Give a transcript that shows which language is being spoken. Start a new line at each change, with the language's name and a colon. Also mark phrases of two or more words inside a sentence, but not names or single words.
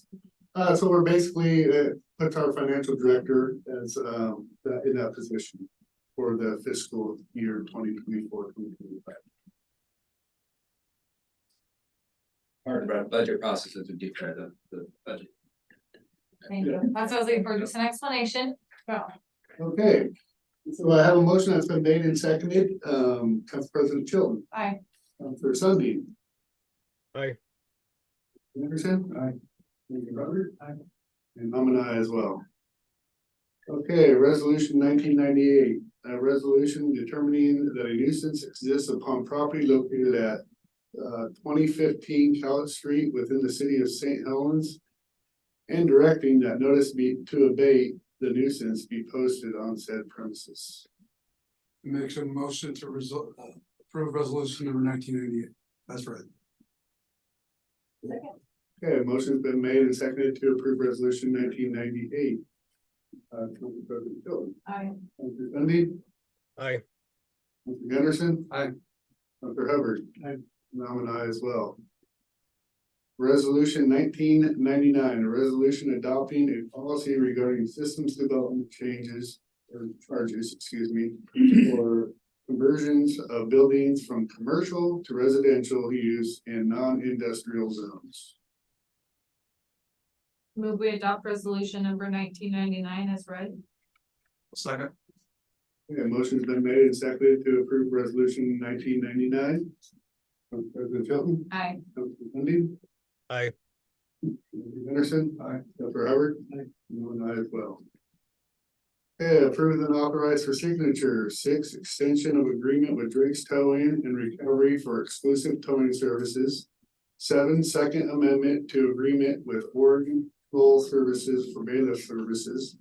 English: So we're basically, puts our financial director as, in that position for the fiscal year 2024-2025. Part of our budget process is to declare the budget. Thank you. That's what I was looking for, just an explanation. Well, Okay, so I have a motion that's been made and seconded, Council President Chilton. aye. Councilor Sunbeam. Aye. Anderson. Aye. Robert. Aye. And I'm an aye as well. Okay, resolution 1998, a resolution determining that a nuisance exists upon property located at 2015 Cowlett Street within the city of St. Helens, and directing that notice be to abate the nuisance be posted on said premises. Makes a motion to approve resolution number 1998. That's right. Okay, a motion's been made and seconded to approve resolution 1998. Council President Chilton. Aye. Councilor Sunbeam. Aye. Councilor Gunderson. Aye. Councilor Hubbard. Aye. And I'm an aye as well. Resolution 1999, a resolution adopting a policy regarding systems development changes or charges, excuse me, for conversions of buildings from commercial to residential use in non-industrial zones. Move we adopt resolution number 1999 as read. Second. Okay, motion's been made and seconded to approve resolution 1999. Council President Chilton. Aye. Councilor Sunbeam. Aye. Councilor Anderson. Aye. Councilor Hubbard. Aye. And I'm an aye as well. Okay, approved and authorized for signature. 6, extension of agreement with Drake's Towing and Recovery for exclusive towing services. 7, second amendment to agreement with Oregon Toll Services for bailiff services.